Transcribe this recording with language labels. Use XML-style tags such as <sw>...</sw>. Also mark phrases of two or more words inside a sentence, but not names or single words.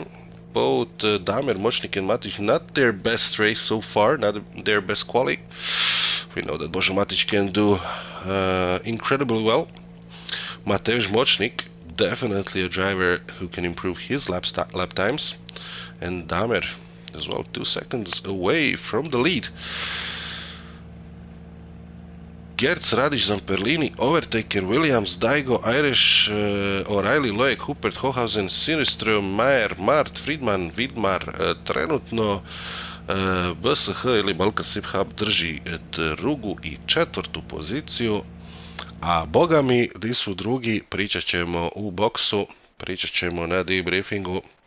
<en>Both Damer, Močnik and Matic, not their best race so far, not their best quali. We know that Božo Matic can do incredibly well. Mateusz Močnik, definitely a driver who can improve his lap times. And Damer as well, 2 seconds away from the lead. Gertz, Radić, Zamperlini, Overtaker, Williams, Daigo, Irish, O'Reilly, Loek, Huppert, Hohausen, Sinistrom, Mayer, Mart, Friedman, Vidmar.</en> <hr>Trenutno BSH ili Balkan SimHub drži drugu i četvrtu poziciju. A boga mi, di su drugi, pričat ćemo u boksu, pričat ćemo na debriefingu.</hr>